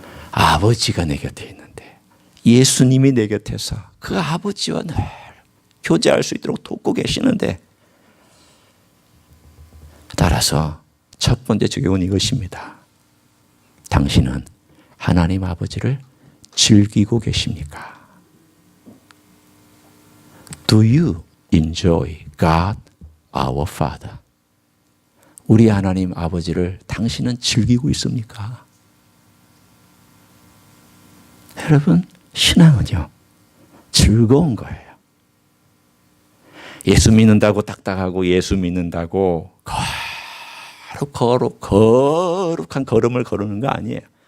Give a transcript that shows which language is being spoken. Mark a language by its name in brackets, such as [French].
[Korean] 아버지가 내 곁에 있는데 예수님이 내 곁에서 그 아버지와 늘 교제할 수 있도록 돕고 계시는데, 따라서 첫 번째 적용은 이것입니다. 당신은 하나님 아버지를 즐기고 계십니까? [English] Do you enjoy God, our Father? [Korean] 우리 하나님 아버지를 당신은 즐기고 있습니까? 여러분, 신앙은요, 즐거운 거예요. 예수 믿는다고 딱딱하고 예수 믿는다고 거룩한 걸음을 걸으는 거 아니에요.